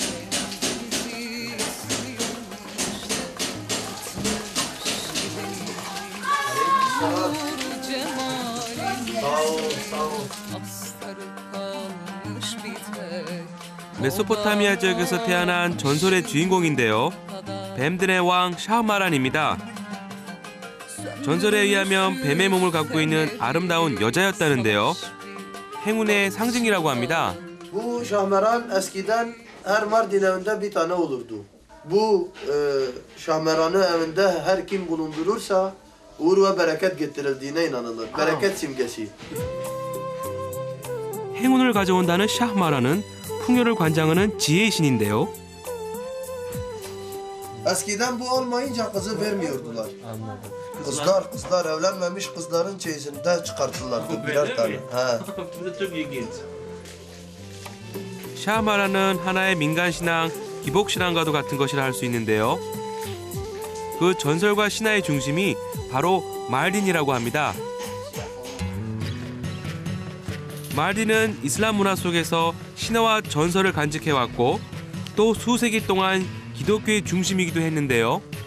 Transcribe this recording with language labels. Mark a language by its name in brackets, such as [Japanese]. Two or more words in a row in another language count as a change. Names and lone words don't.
[Korean] 메소포타미아 지역에서 태어난 전설의 주인공인데요. 뱀들의 왕 샤흐마란입니다. 전설에 의하면 뱀의 몸을 갖고 있는 아름다운 여자였다는데요. 행운의 상징이라고 합니다. [Turkish] Bu şahmeran eskiden her Mardin evinde bir tane olurdu. Bu şahmeranı evinde her kim bulundurursa uğur ve bereket getirildiğine inanılır. Bereket simgesi. [Korean] 행운을 가져온다는 샤흐마란은 풍요를 관장하는 지혜의 신인데요. [Turkish] Eskiden bu olmayınca kızı vermiyordular. Kızlar evlenmemiş kızların çeyizinde çıkartırlardı birer tane. He. [Korean] 샤흐마란은 하나의 민간신앙, 기복신앙과도 같은 것이라 할 수 있는데요. 그 전설과 신화의 중심이 바로 말딘이라고 합니다. 말딘은 이슬람 문화 속에서 신화와 전설을 간직해왔고 또 수세기 동안 기독교의 중심이기도 했는데요.